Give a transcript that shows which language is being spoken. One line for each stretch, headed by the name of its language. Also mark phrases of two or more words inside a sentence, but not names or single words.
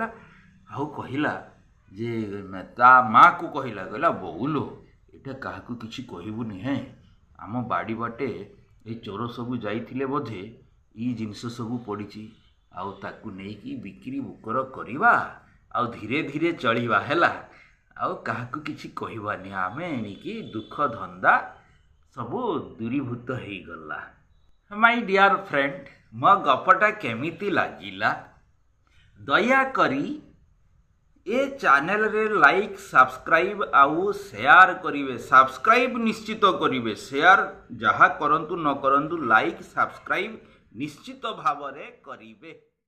Odia: ଆଉ କହିଲା ଯେ ତା ମାଆକୁ କହିଲା ବୋଉଲୋ ଏଇଟା କାହାକୁ କିଛି କହିବୁନି ହେଁ, ଆମ ବାଡ଼ି ବାଟେ ଏଇ ଚୋର ସବୁ ଯାଇଥିଲେ ବୋଧେ, ଏଇ ଜିନିଷ ସବୁ ପଡ଼ିଛି, ଆଉ ତାକୁ ନେଇକି ବିକ୍ରି ବୁକର କରିବା, ଆଉ ଧୀରେ ଧୀରେ ଚଳିବା ହେଲା। ଆଉ କାହାକୁ କିଛି କହିବାନି, ଆମେ ଏଣିକି ଦୁଃଖ ଧନ୍ଦା ସବୁ ଦୂରୀଭୂତ ହେଇଗଲା।
English: my dear friend
Odia: ମୋ ଗପଟା କେମିତି ଲାଗିଲା ଦୟା କରି ଏ ଚ୍ୟାନେଲ ରେ
English: like subscribe
Odia: ଆଉ ଶେୟାର କରିବେ ସବସ୍କ୍ରାଇବ ନିଶ୍ଚିତ କରିବେ ଶେୟାର ଯାହା କରନ୍ତୁ ନ କରନ୍ତୁ
English: like subscribe
Odia: ନିଶ୍ଚିତ ଭାବ ରେ କରିବେ।